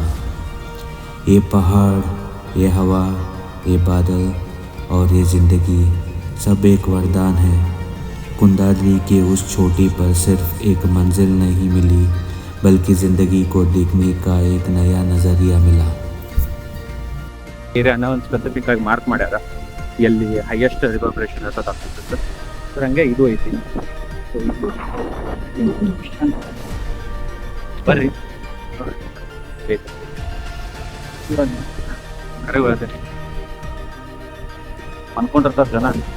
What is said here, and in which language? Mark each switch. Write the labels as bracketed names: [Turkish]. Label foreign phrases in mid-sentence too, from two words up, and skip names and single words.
[Hindi] ये पहाड़, ये हवा, ये बादल और ये ज़िंदगी सब एक वरदान है। कुंदाद्री की उस चोटी पर सिर्फ एक मंजिल नहीं मिली, बल्कि ज़िंदगी को देखने का एक नया नज़रिया मिला। [Kannada] ಏರಿಯಾನ ಒಂದು ಸ್ಪೆಸಿಫಿಕ್ ಆಗಿ ಮಾರ್ಕ್ ಮಾಡ್ಯಾರ, ಎಲ್ಲಿ [English] highest reverberation [Kannada] ಇರ್ತದೆ ಆಗ್ತಿತ್ತು ಸರ್. ಹಂಗೆ ಇದು ಐತಿ. ಸೊ ಬರ್ರಿ ಕರೆ ಹೇಳ್ತೇನೆ ಅನ್ಕೊಂಡಿರ್ತಾರೆ ಜನ.